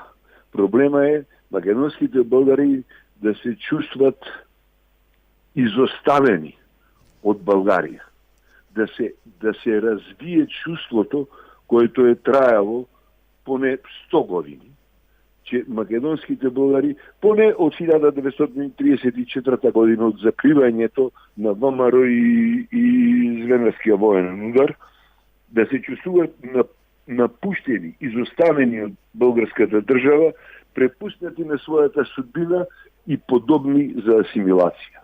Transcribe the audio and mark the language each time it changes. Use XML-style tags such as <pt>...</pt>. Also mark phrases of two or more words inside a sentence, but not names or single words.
<bg>Проблема е македонските българи да се чувстват изоставени од Българија. Да се развие чувството което е трајало поне 100 години, че македонските българи,</bg> <mk>поне од 1934 година, од закривањето на ВМРО и Звернарскиот военен удар, да се чувствуваат напуштени, изоставени од българската држава, препуснати на својата судбина и подобни за асимилација.</mk>